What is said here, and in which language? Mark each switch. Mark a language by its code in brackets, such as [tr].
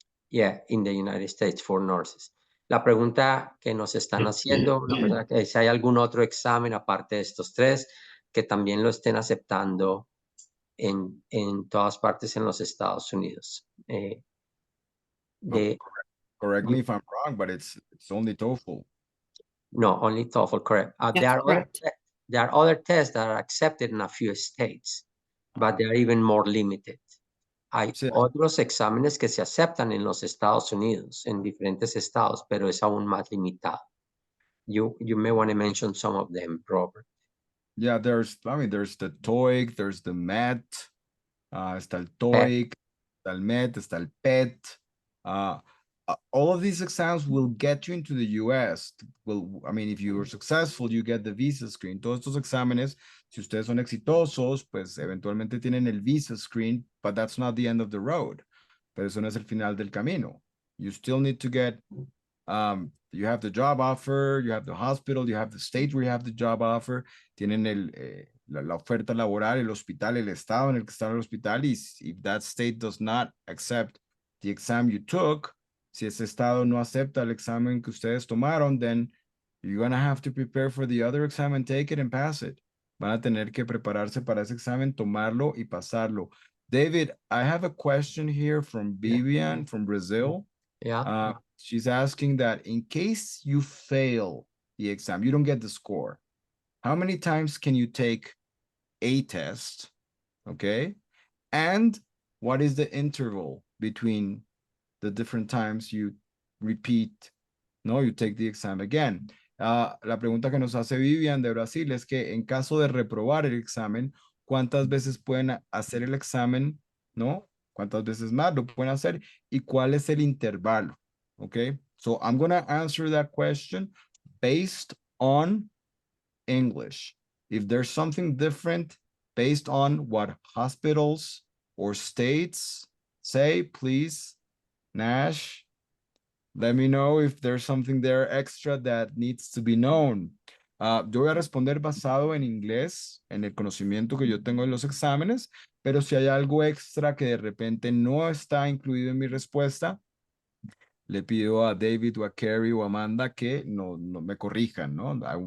[en] Yeah, in the United States for nurses. [es] La pregunta que nos están haciendo, la persona que si hay algún otro examen aparte de estos 3 que también lo estén aceptando en todas partes en los Estados Unidos. [en] Correct me if I'm wrong, but it's only TOEFL. No, only TOEFL, correct. There are other tests that are accepted in a few states, but they are even more limited. [es] Hay otros exámenes que se aceptan en los Estados Unidos, en diferentes estados, pero es aún más limitado. [en] You may want to mention some of them, Robert. Yeah, there's the TOEIC, there's the MET, [es] está el TOEIC, está el MET, está el PET. [en] All of these exams will get you into the US. If you are successful, you get the visa screen. [es] Todos estos exámenes, si ustedes son exitosos, pues eventualmente tienen el visa screen, [en] but that's not the end of the road. [es] Pero eso no es el final del camino. [en] You still need to get, you have the job offer, you have the hospital, you have the state where you have the job offer, [es] tienen la oferta laboral, el hospital, el estado en el que está el hospital, y [en] if that state does not accept the exam you took, [es] si ese estado no acepta el examen que ustedes tomaron, [en] then you're going to have to prepare for the other exam and take it and pass it. [es] Van a tener que prepararse para ese examen, tomarlo y pasarlo. [en] David, I have a question here from Vivian from Brazil. Yeah. She's asking that in case you fail the exam, you don't get the score, how many times can you take a test? Okay. And what is the interval between the different times you repeat? No, you take the exam again. [es] La pregunta que nos hace Vivian de Brasil es que en caso de reprobar el examen, ¿cuántas veces pueden hacer el examen? ¿No? ¿Cuántas veces más lo pueden hacer? ¿Y cuál es el intervalo? Okay. [en] So I'm going to answer that question based on English. If there's something different based on what hospitals or states say, please, Nash, let me know if there's something there extra that needs to be known. [es] Yo voy a responder basado en inglés, en el conocimiento que yo tengo de los exámenes, pero si hay algo extra que de repente no está incluido en mi respuesta, le pido a David o a Carrie o a Amanda que no me corrijan, ¿no?